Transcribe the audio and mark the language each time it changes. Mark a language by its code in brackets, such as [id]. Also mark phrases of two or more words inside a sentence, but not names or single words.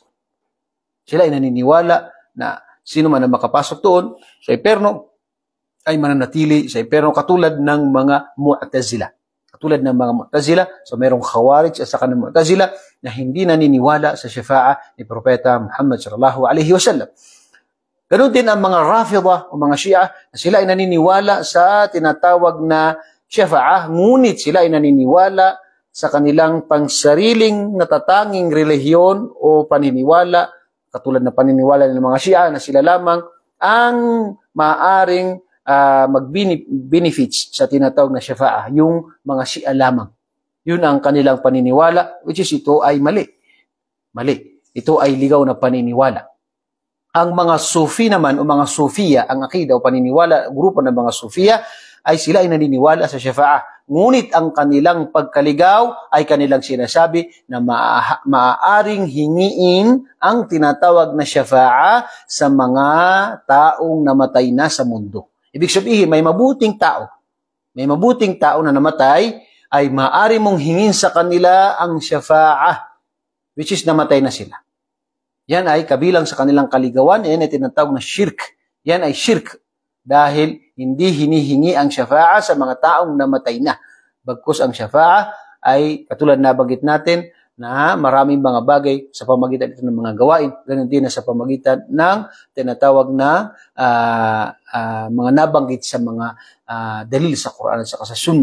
[tl] Sila ay naniniwala na sino man ang makapasok doon sa impyerno ay mananatili sa impyerno, katulad ng mga Mu'tazila. Katulad ng mga Mu'tazila, so mayroong Khawarij at saka ng Mu'tazila na hindi naniniwala sa syafa'a ni Propeta Muhammad [ar] صلى الله عليه وسلم. [tl] Ganun din ang mga Rafida o mga Shia na sila ay naniniwala sa tinatawag na syafa'a, ngunit sila ay naniniwala sa kanilang pangsariling natatanging relihiyon o paniniwala, katulad ng paniniwala ng mga Shia na sila lamang ang maaaring mag-benefits sa tinatawag na syafa'a, yung mga Shia lamang. Yun ang kanilang paniniwala, [en] which is [tl] ito ay mali. Mali. Ito ay ligaw na paniniwala. Ang mga Sufi naman o mga Sufiya, ang akida o paniniwala, grupo ng mga Sufiya, ay sila ay naniniwala sa syafa'a. Ngunit ang kanilang pagkaligaw ay kanilang sinasabi na maaaring hingiin ang tinatawag na syafa'a sa mga taong namatay na sa mundo. Ibig sabihin, may mabuting tao may mabuting tao na namatay, ay maaari mong hingin sa kanila ang syafa'ah, [en] which is [tl] namatay na sila. Yan ay kabilang sa kanilang kaligawan, yan ay tinatawag na shirk. Yan ay shirk dahil hindi hinihingi ang syafa'ah sa mga taong namatay na. Bagkus ang syafa'ah ay katulad na banggit natin na maraming mga bagay sa pamagitan ito ng mga gawain, ganun din na sa pamagitan ng tinatawag na mga nabanggit sa mga dalil sa Quran at sa Sunnah.